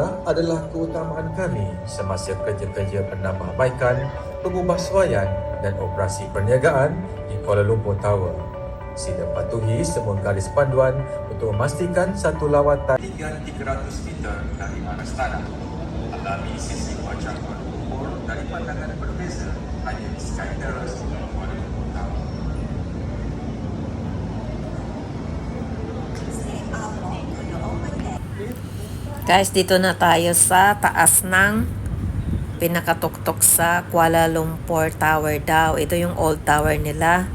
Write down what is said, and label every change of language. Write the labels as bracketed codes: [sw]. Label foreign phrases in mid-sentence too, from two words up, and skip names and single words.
[ms] adalah keutamaan kami semasa kerja-kerja penambahbaikan, pengubahsuaian dan operasi perniagaan di Kuala Lumpur Tower. Sila patuhi semua garis panduan untuk memastikan satu lawatan 300 meter dari arah istana. Alami sisi wajah Kuala Lumpur dari pandangan berbeza hanya di Sky Terrace Kuala Lumpur Tower. [tl] Guys, dito na tayo sa taas ng pinakatuktok sa Kuala Lumpur Tower daw. Ito yung old tower nila.